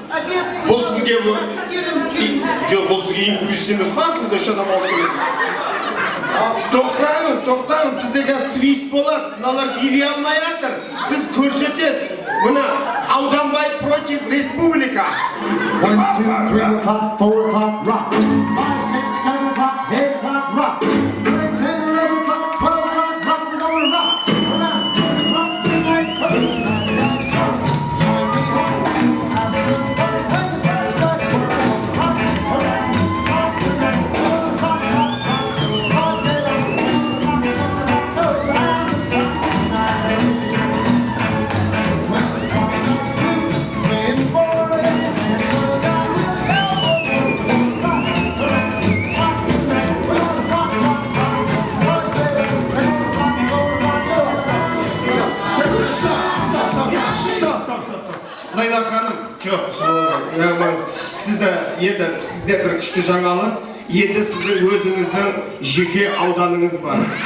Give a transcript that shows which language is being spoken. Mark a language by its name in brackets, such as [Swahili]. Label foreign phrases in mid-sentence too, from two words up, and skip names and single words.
[Kazakh] Бұл сізге жоқ, бұл сізге импульс емес қой, сізді үш адам алып келеді. Тоқтаңыз, бізде қазір твист болады. Мыналар билей алмай жатыр. Сіз көрсетесіз. Мына Ауданбай против республика. [English] 1, 2, 3 o'clock, 4 o'clock, rock. 5, 6, 7 o'clock, 8 o'clock, rock. 9, 10, 11 o'clock, 12 o'clock, rock. We're gonna rock around 10 o'clock tonight. Put your back up, join me home. Have some fun when the clock strikes 4. Rock around the clock tonight. 4 o'clock, rock, rock, rock it out. Rock around the clock tonight. When the clock strikes 2, 3, and 4. [Kazakh] Лайла ханым, жоқ, сізде бір күшті жаңалық, енді сіздің өзіңіздің жеке ауданыңыз бар.